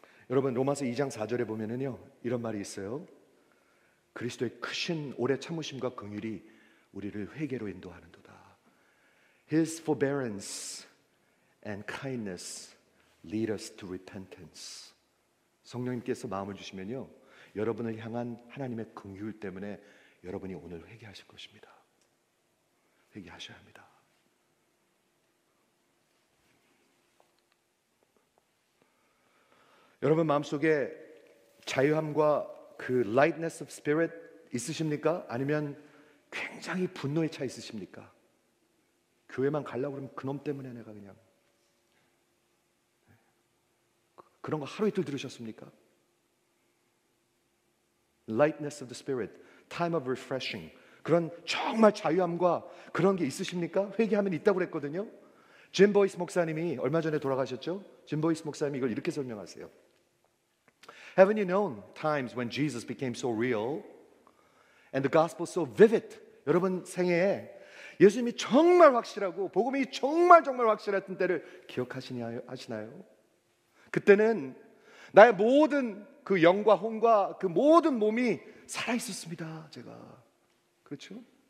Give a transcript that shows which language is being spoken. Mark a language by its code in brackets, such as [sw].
[ko] 여러분, 로마서 2장 4절에 보면은요, 이런 말이 있어요. 그리스도의 크신 오래 참으심과 긍휼이 우리를 회개로 인도하는도다. [en] His forbearance and kindness lead us to repentance. [ko] 성령님께서 마음을 주시면요, 여러분을 향한 하나님의 긍휼 때문에 여러분이 오늘 회개하실 것입니다. 회개하셔야 합니다. 여러분 마음속에 자유함과 그 [en] lightness of spirit [ko] 있으십니까? 아니면 굉장히 분노에 차 있으십니까? 교회만 가려고 그러면 그놈 때문에 내가 그냥, 그런 거 하루 이틀 들으셨습니까? [en] lightness of the spirit, time of refreshing, [ko] 그런 정말 자유함과 그런 게 있으십니까? 회개하면 있다고 그랬거든요. 짐 보이스 목사님이 얼마 전에 돌아가셨죠? 짐 보이스 목사님이 이걸 이렇게 설명하세요. [en] Haven't you known times when Jesus became so real and the gospel so vivid? [ko] 여러분 생애에 예수님이 정말 확실하고 복음이 정말 확실했던 때를 기억하시나요? 그때는 나의 모든 그 영과 혼과 그 모든 몸이 살아 있었습니다. 제가. 그렇죠?